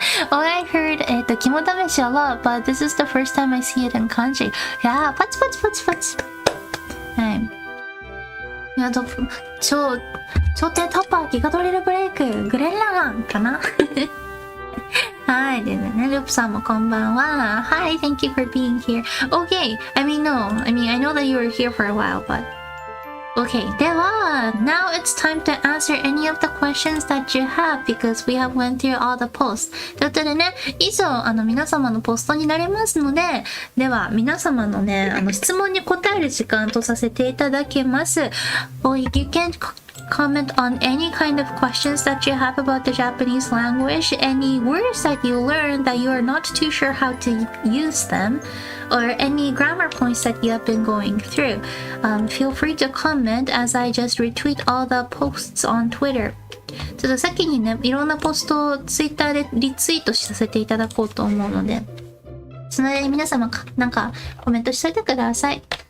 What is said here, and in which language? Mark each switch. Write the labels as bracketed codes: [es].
[en] Oh, I heard 肝試し a lot, but this is the first time I see it in kanji. [ja] Yeah, パチパチパチパチ。はい。いや、頂点突破、ギガドリルブレイク、グレンラガンかなはい。でね、ループさんもこんばんは。 [en] Hi, thank you for being here. Okay, I know that you were here for a while, but...Okay, [ja] では [en] now it's time to answer any of the questions that you have because we have went through all the posts. [ja] ということでね、以上皆様のポストになりますので、では皆様のね、質問に答える時間とさせていただきます。 [en] Or you can comment on any kind of questions that you have about the Japanese language, any words that you learned that you are not too sure how to use them.Or any grammar points that you have been going through. Feel free to comment as I just retweet all the posts on Twitter. [ja] ちょっと先にね、いろんなポストを Twitter でリツイートさせていただこうと思うので、その間に皆様なんかコメントしといてください。